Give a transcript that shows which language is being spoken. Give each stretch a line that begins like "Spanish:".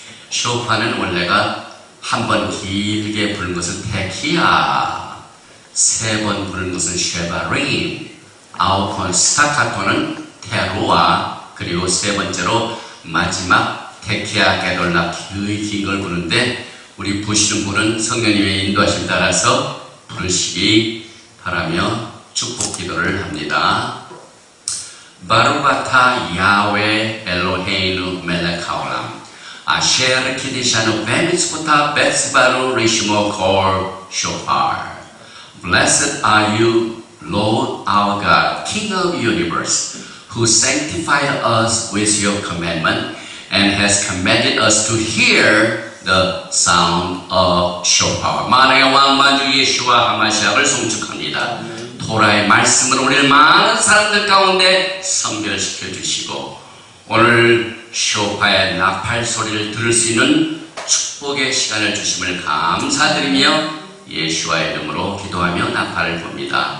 Korean: 쇼파는 원래가 한 번 길게 부른 것은 테키아, 세 번 부른 것은 쉐바림, 9번 스타카토는 테루아, 그리고 세 번째로 마지막 테키아 게돌라 긴 걸 부르는데 우리 부시는 분은 성령님의 인도하심 따라서 부르시기 바라며 축복 기도를 합니다.
Hebrew: 바루가타 야훼 엘로헤이누 멜렉 하올람 아셰르 키디샤누 베미츠부타 베츠바누 리시모 콜 쇼파르.
English: Blessed are you, Lord our God, King of the universe, who sanctified us with your commandment and has commanded us to hear the sound of shofar.
Korean: 만왕의 왕 만주 예수와 하마시아를 송축합니다. 토라의 말씀으로 우리를 많은 사람들 가운데 성별시켜 주시고 오늘 쇼파의 나팔 소리를 들을 수 있는 축복의 시간을 주심을 감사드리며 예수와의 이름으로 기도하며 나팔을 봅니다.